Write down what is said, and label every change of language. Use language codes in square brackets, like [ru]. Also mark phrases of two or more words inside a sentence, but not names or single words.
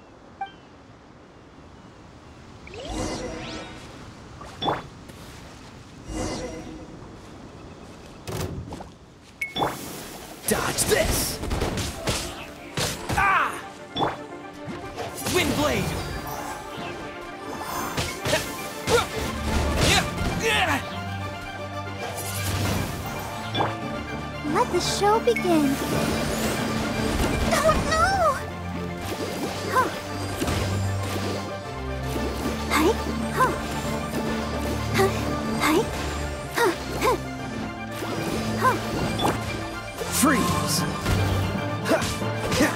[en] Dodge this! Ah! Wind blade! Let the show begin. Oh no! Huh. Hi, huh. Huh. Hi, huh. Huh. Huh. Freeze! Ha! Ha!